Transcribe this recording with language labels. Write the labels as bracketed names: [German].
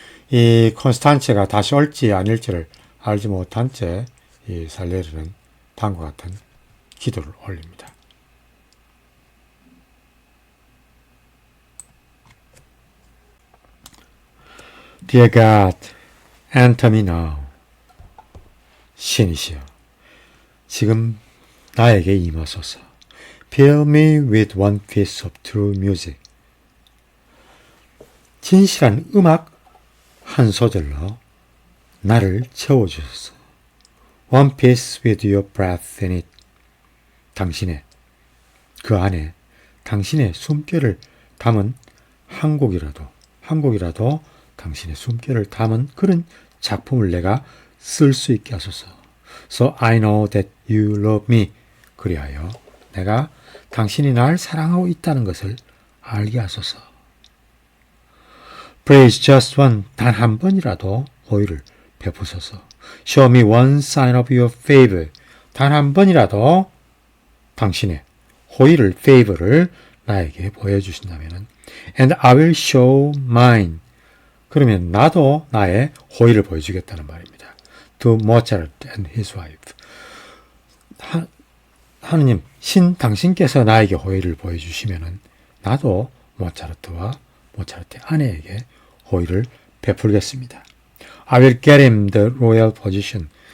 [Korean] 이 콘스탄체가 다시 올지 아닐지를 알지 못한 채 이 살리에르는 다음과 같은 기도를 올립니다. [English] Dear God, answer me now. [Korean] 신이시여, 지금 나에게 임하소서. [English] Fill me with one piece of true music. [Korean] 진실한 음악 한 소절로 나를 채워주소서. [English] One piece with your breath in it. [Korean] 당신의, 그 안에 당신의 숨결을 담은 한 곡이라도 당신의 숨결을 담은 그런 작품을 내가 쓸 수 있게 하소서. [English] So I know that you love me. [Korean] 그리하여 내가 당신이 날 사랑하고 있다는 것을 알게 하소서. [English] Please just one, [Korean] 단 한 번이라도 호의를 베푸소서. [English] Show me one sign of your favor. [Korean] 단 한 번이라도 당신의 호의를, favor를 나에게 보여주신다면 [English] And I will show mine. [Korean] 그러면 나도 나의 호의를 보여주겠다는 말입니다. [English] To Mozart and his wife. [Korean] 하느님, 당신께서 나에게 호의를 보여주시면 나도 모차르트와 모차르트의 아내에게 호의를 베풀겠습니다. [English] I will get him the royal position.